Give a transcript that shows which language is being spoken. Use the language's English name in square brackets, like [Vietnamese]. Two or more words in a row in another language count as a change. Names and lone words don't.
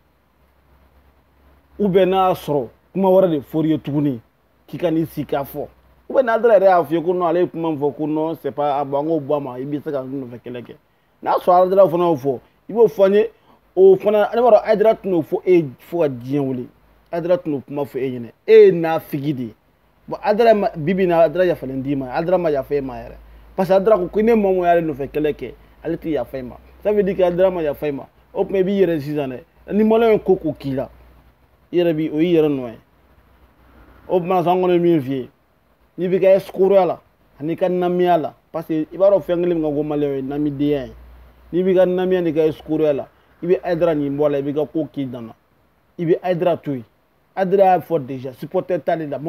[French] ou bien [Bambara] n'a y'a sɔrɔ kuma wɛrɛ de fɔr'i ye tuguni k'i ka n'i sigi k'a fɔ [French] ou bien [Bambara] Haidara yɛrɛ y'a f'i ye ko non ale ye kuma min fɔ ko non [French] c'est pas bon [Bambara] an k'o bɔ a ma i bɛ se ka n nɔfɛ kɛlɛ kɛ n'a sɔrɔ Haidara fana y'o fɔ i b'o fɔ an ye o fana ne b'a dɔn Haidara tɛn'o fɔ e fo ka diɲɛ wuli Haidara tɛn'o kuma fɔ e ɲɛna e ye nafigi de ye bon Haidara bibi in na Haidara yafalen d'i ma Haidara ma yafa e ma yɛrɛ [French] parce que [Bambara] Haidara ko ne maa mun y'ale nɔfɛ kɛlɛ kɛ ale tɛ yafa e ma [French] ça veut dire que [Bambara] Haidara ma yafa e ma o tuma i b'i yɛrɛ sisan dɛ ni maliyɛn ko ko k'i la i yɛrɛ o y'i yɛrɛ nɔ ye o tuma an kɔni ye min f'i ye n'i bɛ kɛ escroquerie la ani ka namiya la [French] parce que [Bambara] i b'a dɔn fɛn kelen min ka ko maliyɛn ye namidenya ye n'i b'i ka namiya ni ka escroquerie la i bɛ Haidara nin bɔ a la i b'i ka ko k'i dan na i bɛ Haidara to yen Haidara y'a fɔ [French] déjà supporter [Bambara] t'ale la